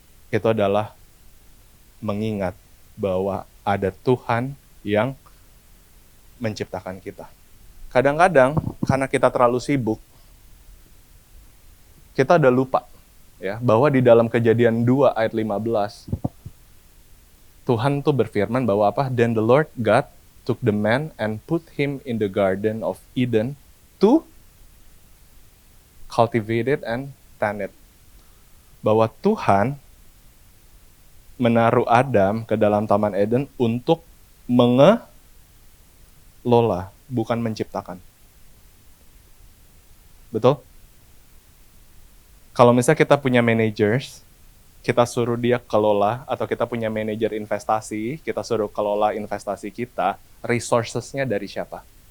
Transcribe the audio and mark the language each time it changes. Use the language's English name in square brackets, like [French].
[Indonesian] Itu adalah mengingat bahwa ada Tuhan yang menciptakan kita. Kadang-kadang karena kita terlalu sibuk, kita udah lupa ya bahwa di dalam Kejadian 2 ayat 15 Tuhan tuh berfirman bahwa apa? [English] Then the Lord God took the man and put him in the garden of Eden to cultivate it and tend it. [Indonesian] Bahwa Tuhan menaruh Adam ke dalam Taman Eden untuk mengelola, bukan menciptakan. Betul? Kalau misalnya kita punya managers, kita suruh dia kelola, atau kita punya manajer investasi, kita suruh kelola investasi kita, resources-nya dari siapa?